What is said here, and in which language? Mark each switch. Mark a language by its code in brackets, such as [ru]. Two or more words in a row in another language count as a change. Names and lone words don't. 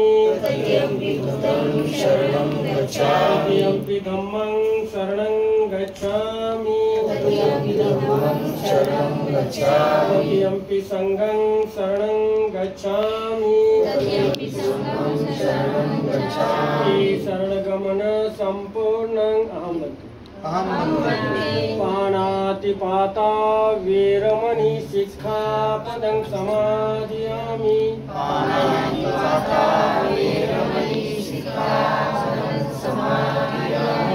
[pi] तृतीयंपि बुद्धं शरणं गच्छामि तृतीयंपि धम्मं शरणं गच्छामि तृतीयंपि धम्मं शरणं गच्छामि तृतीयंपि संघं शरणं गच्छामि तृतीयंपि संघं शरणं गच्छामि शरणगमन संपूर्णं अहं वन्दे पाणातिपाता वेरमणि सिक्खापदं समादयामि पाणातिपाता वेरमणि सिक्खापदं समादयामि